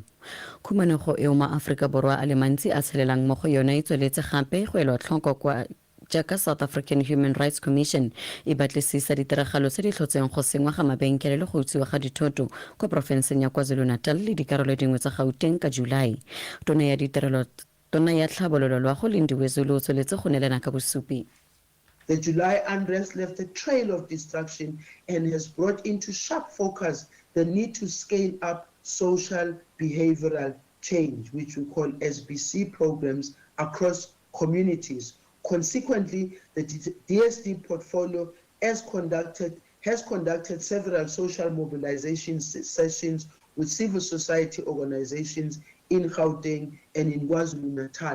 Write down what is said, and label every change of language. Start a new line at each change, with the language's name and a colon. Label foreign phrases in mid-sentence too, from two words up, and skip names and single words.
Tswana: Khumanego eo maAfrika Borwa a le mantsi a tshelelang mo go yona e tsweletse gape go elwa tlhoko kwa jaaka South African Human Rights Commission e batlisisa ditiragalo tse di tlhotseng go sengwa ga mabenkele le go utsiwa ga dithoto kwa porofenseng ya KwaZulu-Natal le dikarolo dingwe tsa Gauteng ka July. Tona ya tlhabololo loago Lindiwe Zulu o tsweletse go nelana ka bosupi.
English: The July unrest left a trail of destruction and has brought into sharp focus the need to scale up social behavioral change, which we call SBC programs, across communities. Consequently, the DSD portfolio has conducted several social mobilization sessions with civil society organizations in Gauteng and in KwaZulu-Natal.